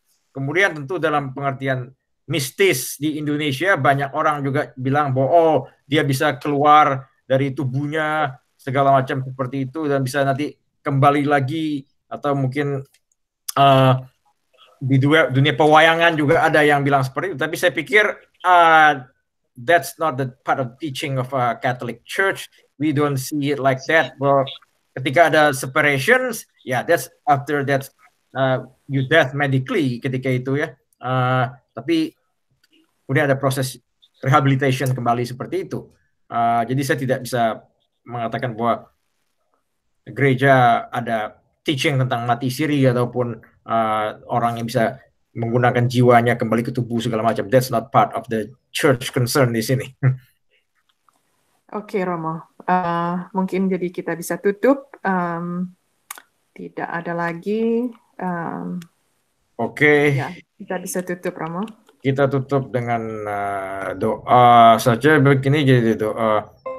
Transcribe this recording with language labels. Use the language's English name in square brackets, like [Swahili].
[Indonesian] Kemudian tentu dalam pengertian mistis di Indonesia banyak orang juga bilang bahwa oh dia bisa keluar dari tubuhnya segala macam seperti itu dan bisa nanti kembali lagi atau mungkin di dunia pewayangan juga ada yang bilang seperti itu. Tapi saya pikir [English] that's not the part of teaching of a Catholic Church. We don't see it like that. Well, [Indonesian] ketika ada [English] separations, ya that's after that you death medically [Indonesian] ketika itu ya. Tapi kemudian ada proses rehabilitation kembali seperti itu. Jadi saya tidak bisa mengatakan bahwa gereja ada teaching tentang mati siri ataupun orang yang bisa menggunakan jiwanya kembali ke tubuh segala macam. [English] That's not part of the church concern [Indonesian] di sini. Oke, Romo. Mungkin jadi kita bisa tutup. Tidak ada lagi. Oke. Ya, kita bisa tutup, Romo. Kita tutup dengan doa saja. Begini jadi doa.